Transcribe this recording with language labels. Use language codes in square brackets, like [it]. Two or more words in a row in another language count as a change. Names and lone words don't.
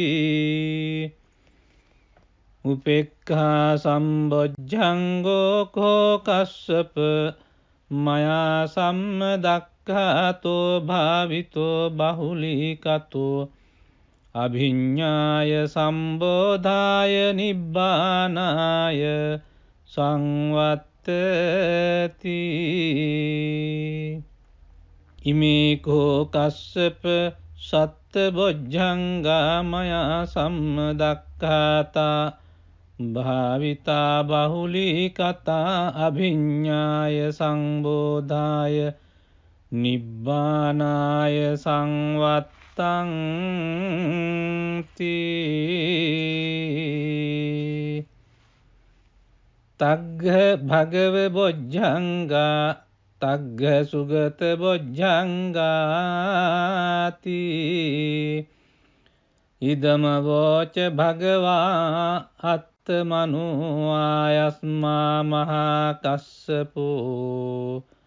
[pi] උපේක්ඛා සම්බොජ්ජංගෝ කෝ කස්සප මයා සම්මදක්ඛාතෝ භාවිතෝ බහුලී කතෝ අභිඤ්ඤාය සම්බෝධාය නිබ්බානාය සංවත්තති ඉමේ කෝ කස්සප සත්බොජ්ජංගා මයා සම්මදක්ඛාතා භාවිතා බහුලී කතා අභිඤ්ඤාය සංබෝධාය නිබ්බානාය සංවත්තං තග්ග භගව බොජ්ජංගා තග්ග සුගත බොජ්ජංගාති ඉදම වෝච භගවා අත්තමනු ආයස්මා මහා කස්සපෝ